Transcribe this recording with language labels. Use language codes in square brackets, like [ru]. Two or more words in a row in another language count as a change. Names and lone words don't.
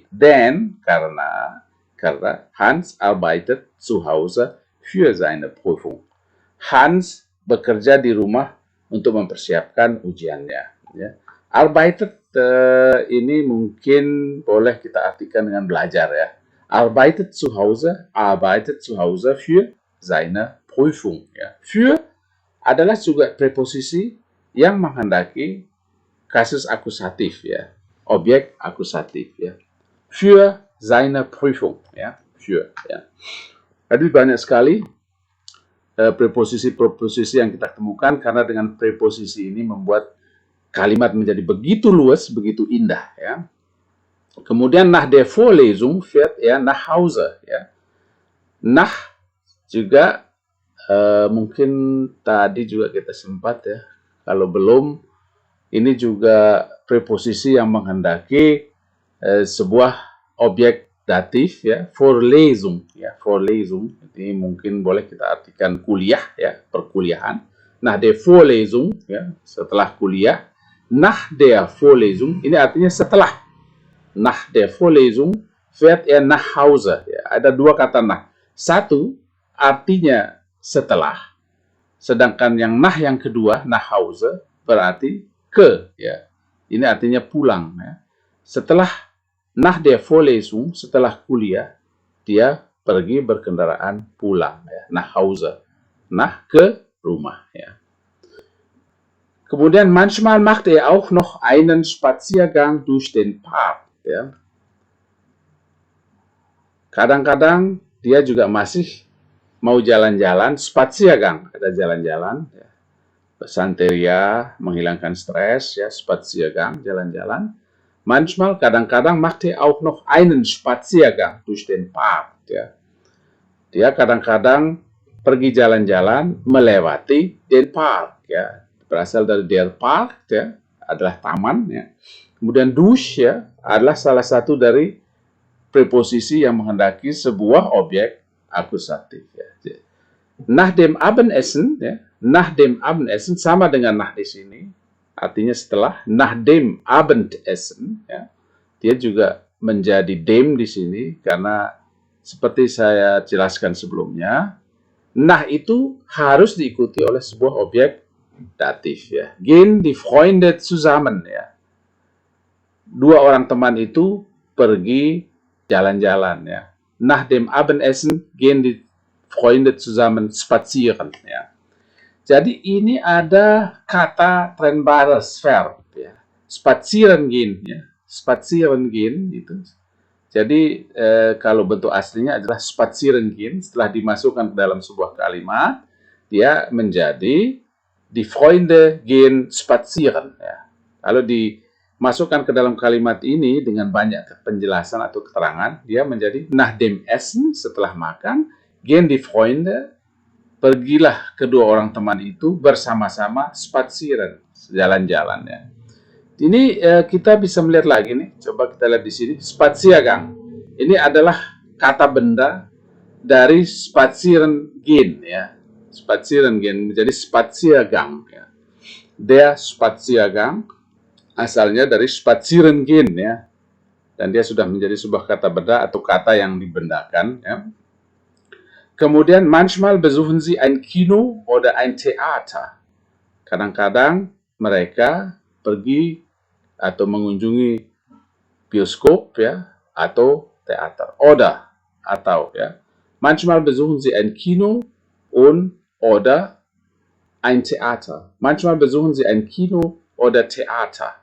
[de] Denn karena Hans arbeitet zu Hause für seine Prüfung. [id] Hans bekerja di rumah untuk mempersiapkan ujiannya. Ya. Arbeitet ini mungkin boleh kita artikan dengan belajar, ya. [de] Arbeitet zu Hause für seine Prüfung. [id] Ya. Für adalah juga preposisi yang menghendaki kasus akusatif, ya. Objek akusatif, ya. [de] Für seine Prüfung, ya. Für, [id] ya. Jadi banyak sekali preposisi-preposisi yang kita temukan karena dengan preposisi ini membuat kalimat menjadi begitu luas, begitu indah, ya. [de] Kemudian nach der Vorlesung fährt er nach Hause, ya. [id] Nach juga mungkin tadi juga kita sempat, ya. Kalau belum, ini juga preposisi yang menghendaki sebuah objek datif, ya. Vorlesung, ya. Vorlesung ini mungkin boleh kita artikan kuliah, ya, perkuliahan. [de] Nach der Vorlesung, [id] ya, setelah kuliah. [de] Nach der Vorlesung [id] ini artinya setelah. [de] Nach der Vorlesung fährt er nach Hause. [id] Ya, ada dua kata nach. Satu artinya setelah, sedangkan yang nach yang kedua, [de] nach Hause, [id] berarti ke. Ya. Ini artinya pulang. Ya. Setelah [de] nach der Vorlesung, [id] setelah kuliah, dia pergi berkendaraan pulang. Ya. [de] Nach Hause. [id] Nach, ke rumah. Ya. [de] Kemudian manchmal macht er auch noch einen Spaziergang durch den Park. [id] Ya. Kadang-kadang dia juga masih mau jalan-jalan, Spaziergang, ada jalan-jalan, ya. Santeria, menghilangkan stres, ya, Spaziergang, jalan-jalan. [de] Manchmal, kadang-kadang macht er auch noch einen Spaziergang durch den Park. [id] Ya. Dia kadang-kadang pergi jalan-jalan melewati [de] den Park. [id] Ya. Berasal dari [de] der Park, [id] ya, adalah taman. Ya. Kemudian durch, ya, adalah salah satu dari preposisi yang menghendaki sebuah objek akusatif. Ya. [de] Nach dem Abendessen, [id] ya, [de] nach dem Abendessen [id] sama dengan nach di sini, artinya setelah. [de] Nach dem Abendessen, [id] ya, dia juga menjadi dem di sini karena seperti saya jelaskan sebelumnya, nach itu harus diikuti oleh sebuah objek datif. Ya. [de] Gehen die Freunde zusammen, [id] ya. Dua orang teman itu pergi jalan-jalan, ya. [de] Nach dem Abendessen gehen die Freunde zusammen spazieren, [id] ya. Jadi ini ada kata [de] trennbares Verb, [id] ya. [de] Spazieren gehen, ya. Spazieren gehen itu. [id] Jadi kalau bentuk aslinya adalah [de] spazieren gehen, [id] setelah dimasukkan ke dalam sebuah kalimat, dia menjadi [de] die Freunde gehen spazieren, [id] ya. Kalau dimasukkan ke dalam kalimat ini dengan banyak penjelasan atau keterangan, dia menjadi [de] nach dem Essen, [id] setelah makan, [de] gehen die Freunde, [id] pergilah kedua orang teman itu bersama-sama spazieren, jalan-jalan, ya. Ini kita bisa melihat lagi nih, coba kita lihat di sini, Spaziergang. Ini adalah kata benda dari [de] spazieren gehen, [id] ya. [de] Spazieren gehen menjadi Spaziergang, ya. Der Spaziergang [id] asalnya dari [de] spazieren gehen, [id] ya. Dan dia sudah menjadi sebuah kata benda atau kata yang dibendakan, ya. [de] Kemudian manchmal besuchen Sie ein Kino oder ein Theater. [id] Kadang-kadang mereka pergi atau mengunjungi bioskop ya atau teater. Oder atau ya. [de] Manchmal besuchen sie ein Kino und oder ein Theater. Manchmal besuchen sie ein Kino oder Theater.